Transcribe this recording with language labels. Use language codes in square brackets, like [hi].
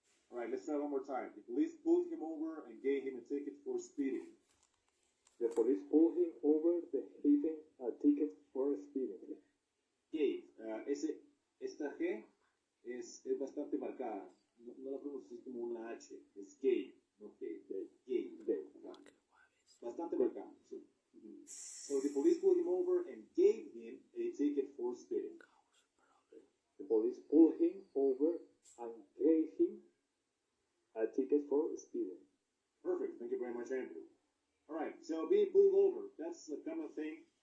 [en] All right, let's try one more time. The police pulled him over and gave him a ticket for speeding. The police pulled him over, they gave him a ticket for speeding. Gave. [es] Esta G es bastante marcada. No la pronuncias como una H. Es gave, no gave. Gave. Bastante marcada. Sí. [en] So the police pulled him over and gave him a ticket for speeding. The police pulled him over and gave him a ticket for speeding. Perfect. Thank you very much, Andrew. All right. So being pulled over, that's the kind of thing.